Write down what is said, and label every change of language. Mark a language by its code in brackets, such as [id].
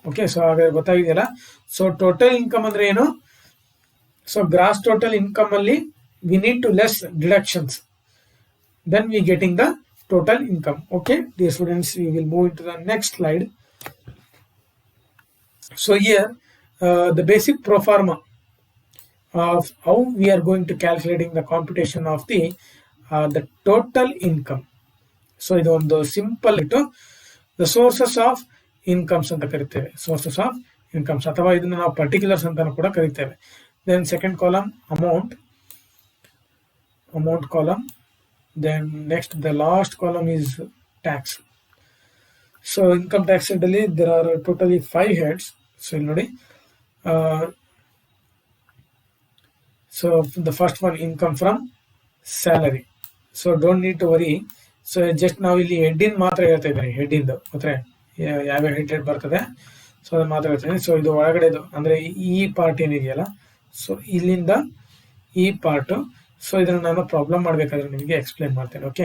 [kn] Okay, so ಹಾಗಾದ್ರೆ ಗೊತ್ತಾಗಿದೆಯಲ್ಲ. So total income ಅಂದ್ರೆ ಏನು? ಸೊ ಗ್ರಾಸ್ ಟೋಟಲ್ ಇನ್ಕಮ್ ಅಲ್ಲಿ [en] We need to less deductions, then we getting the total income. Okay dear students, we will move into the next slide. So here the basic pro forma of how we are going to calculating the computation of the total income. [kn] So ಇದು ಒಂದು simple ಇಟ್ಟು the sources of incomes ಅಂತ ಕರಿತೇವೆ, sources of incomes, ಅಥವಾ ಇದನ್ನ ನಾವು particulars ಅಂತ ಕೂಡ ಕರಿತೇವೆ. [en] Then second column amount column, Then next, the last column is tax. So income tax head [kn] ಅಲ್ಲಿ [en] there are totally 5 heads. So [kn] ಇಲ್ಲಿ ನೋಡಿ, [en] so the first one, income from salary. So don't need to worry. [kn] So just ನಾವು ಇಲ್ಲಿ ಹೆಡ್ಡಿಂದ ಮಾತ್ರ ಹೇಳ್ತಾ ಇದ್ದೀನಿ, ಹೆಡ್ಡಿಂದು ಮಾತ್ರ ಯಾವ್ಯಾವ ಹೆಡ್ ಬರ್ತದೆ ಸೊ ಅದನ್ನ ಮಾತ್ರ ಹೇಳ್ತೀನಿ. ಸೊ ಇದು ಒಳಗಡೆದು ಅಂದ್ರೆ ಈ ಪಾರ್ಟ್ ಏನಿದೆಯಲ್ಲ, ಸೊ ಇಲ್ಲಿಂದ ಈ ಪಾರ್ಟ್, ಸೊ ಇದನ್ನ ನಾನು ಪ್ರಾಬ್ಲಮ್ ಮಾಡ್ಬೇಕಾದ್ರೆ ನಿಮಗೆ ಎಕ್ಸ್ಪ್ಲೇನ್ ಮಾಡ್ತೇನೆ.